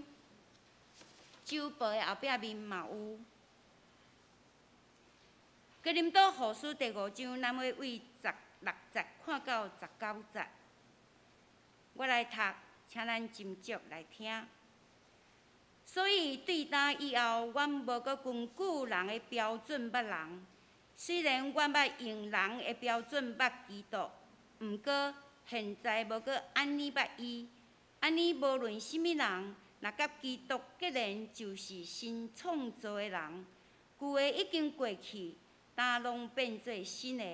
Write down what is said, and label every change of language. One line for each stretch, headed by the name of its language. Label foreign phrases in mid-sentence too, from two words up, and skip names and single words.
Min Nan Chinese: 周报的后壁面嘛有。哥林多后书第5章，咱要为16节看到19节。我来读，请咱斟酌来听。所以对答以后，阮无阁根据人的标准捌人。虽然阮捌用人的标准捌基督，毋过现在无阁安尼捌伊。安尼无论什么人。若甲基督结连，就是新创造的人，旧的已经过去，但拢变做新的。